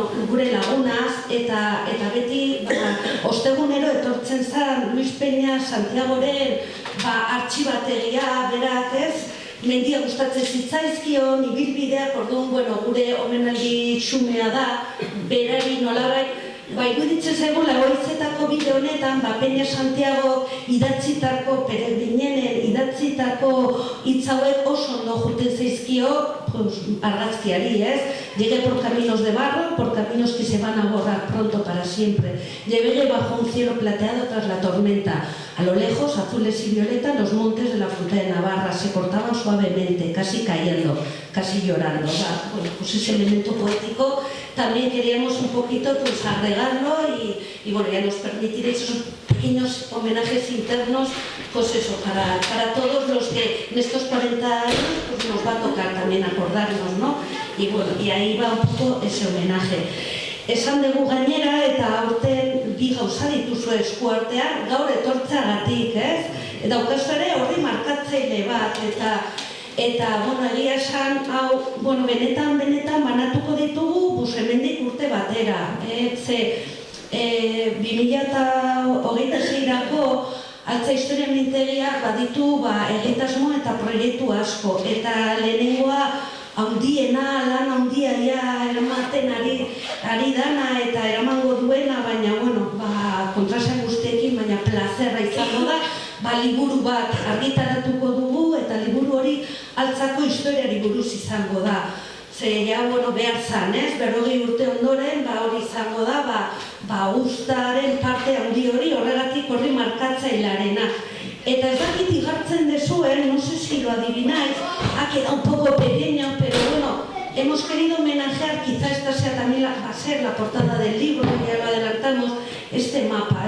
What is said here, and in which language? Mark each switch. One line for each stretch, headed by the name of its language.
Basque: gure lagunaz, eta beti ostegunero etortzen zen Luis Peña Santiagoren artxibategia, berak ez, mendia gustatzen zitzaizkion, ibilbideak, orduan, gure omenaldi xumea da, berari nolabait, iruditzen zaigula goizetako bide honetan, Peña Santiago idatzitako, peregrinenen idatzitako hitz hauek oso ondo juten zaizkio argazkiari, ez?
Spanish: Llegué por caminos de barro, por caminos que se van a borrar pronto para siempre. Llegué bajo un cielo plateado tras la tormenta. A lo lejos, azules y violetas, los montes de la fruta de Navarra se cortaban suavemente, casi cayendo, casi llorando. Bueno, pues ese elemento poético también queríamos un poquito agregarlo y bueno, ya nos permitiréis esos pequeños homenajes internos, pues eso, para todos los que en estos 40 años pues nos va a tocar también acordarnos, ¿no? Y bueno, y ahí va un poco ese homenaje.
Basque: Esan dugu gainera eta aurten bi gauza dituzue eskuartean gaur etortzeagatik, ez? Daukazu ere horri markatzaile bat eta egia esan hau, benetan banatuko ditugu hemendik urte batera. Ze 2026-rako Altza Historia Mintegiak baditu egitasmo eta proiektu asko eta lehenengoa handiena, lan handia eramaten ari dana eta eramango duena, baina, kontrasan guztiekin, baina plazerra izango da, liburu bat argitaratuko dugu eta liburu hori altzako historiari buruz izango da. Ze, behar zan, ez? 40 urte ondoren, hori izango da, uztaren parte handi hori, horregatik horri markatzailearena. Eta ez dakit igartzen dezuen,
Spanish: no sé si lo adivináis, ha quedado un poco pequeño, pero bueno, hemos querido homenajear, quizá esta sea también va a ser la portada del libro, ya lo adelantamos, este mapa.